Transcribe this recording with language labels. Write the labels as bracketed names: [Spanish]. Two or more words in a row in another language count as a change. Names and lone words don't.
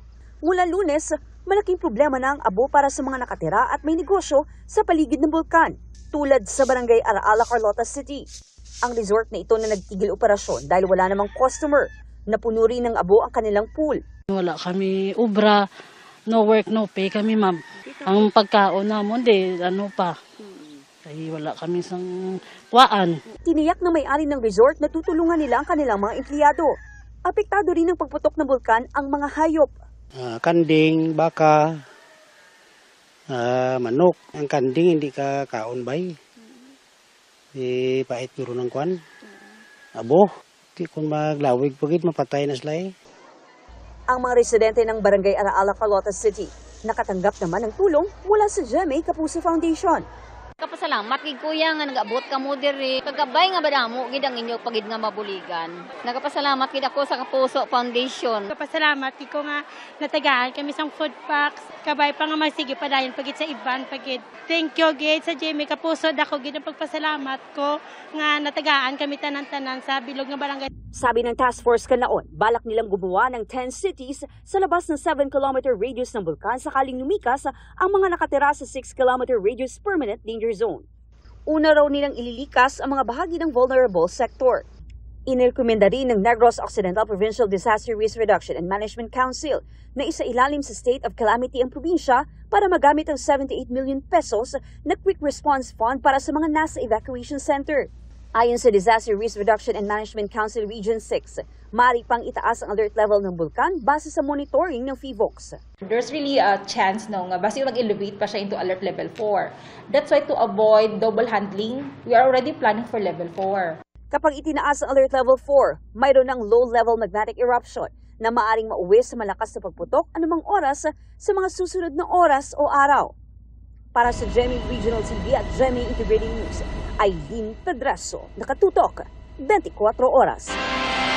[Filipino] Mula Lunes, malaking problema na ang abo para sa mga nakatira at may negosyo sa paligid ng bulkan, tulad sa barangay Araala, Carlota City. Ang resort na ito na nagtigil operasyon dahil wala namang customer. Napuno rin ng abo ang kanilang pool. [Hiligaynon] Wala kami ubra, [English] no work, no pay kami, ma'am. [Hiligaynon] Ang pagkaon namon, ay wala kami sang kuwaan. [Filipino] Tiniyak ng may-ari ng resort na tutulungan nila ang kanilang mga empleyado. Apektado rin ng pagputok ng bulkan ang mga hayop. [Hiligaynon] Kanding, baka, manok. Ang kanding hindi ka kaon bay. Pait puro ng kwan. Abo, di kung maglawig pagit mapatay na sila. [Filipino] Ang mga residente ng barangay Araala, Carlota City nakatanggap naman ng tulong mula sa GMA Kapuso Foundation. [Hiligaynon] Kapasalamat kay kuya nga nag-abot ka mo diri. Kagabay nga badamo gid ang inyo pagid nga mabuligan. Nagapasalamat gid ako sa Kapuso Foundation. Kapasalamat ko nga natagaan kami sang food packs. Kabay pa nga magsige padayon pagid sa iban pagid. [English] Thank you [Hiligaynon] gid sa GMA Kapuso dako gid ang pagpasalamat ko nga natagaan kami tanan-tanan sa bilog nga barangay. [Filipino] Sabi ng Task Force Kanlaon, balak nilang gumawa ng 10 cities sa labas ng [English] 7-kilometer radius [Filipino] ng bulkan sakaling lumikas ang mga nakatira sa [English] 6-kilometer radius permanent danger zone. [Filipino] Una raw nilang ililikas ang mga bahagi ng vulnerable sector. Inirekomenda rin ng Negros Occidental Provincial Disaster Risk Reduction and Management Council na isailalim sa [English] state of calamity [Filipino] ang probinsya para magamit ang 78 million pesos na [English] quick response fund [Filipino] para sa mga nasa [English] evacuation center. [Filipino] Ayon sa Disaster Risk Reduction and Management Council Region 6, maaari pang itaas ang [English] alert level [Filipino] ng bulkan base sa monitoring ng PHIVOLCS. [English] There's really a chance [Hiligaynon] basta mag-elevate pa siya [English] into alert level 4. That's why to avoid double handling, we are already planning for level 4. [Filipino] Kapag itinaas ang [English] alert level 4, [Filipino] mayroon ng [English] low-level magnetic eruption [Filipino] na maaring mauwi sa malakas na pagputok anumang oras sa mga susunod na oras o araw. Para sa GMA Regional TV at GMA Integrated News, Eileen Pedreso, nakatutok 24 oras.